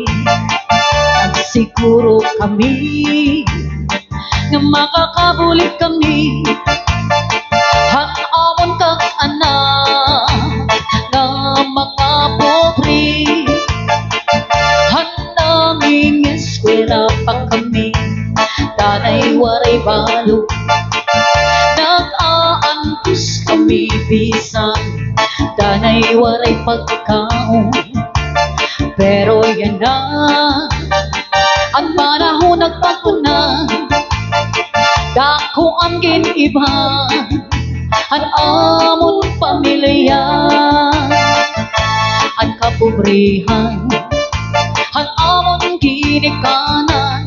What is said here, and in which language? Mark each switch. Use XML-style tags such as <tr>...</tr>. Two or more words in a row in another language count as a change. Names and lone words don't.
<war>Siguro kami nga makakabulit kami, han amon kag anak nga mga pobre, han nanging eskwela pa kami, danay waray balo, nag-aantos kami bisan danay waray pagkaon. Pero yan na ang panahon nagbago na, dako ang giniba ang amon pamilya, ang kapobrihan ang amon ginikanan,</war>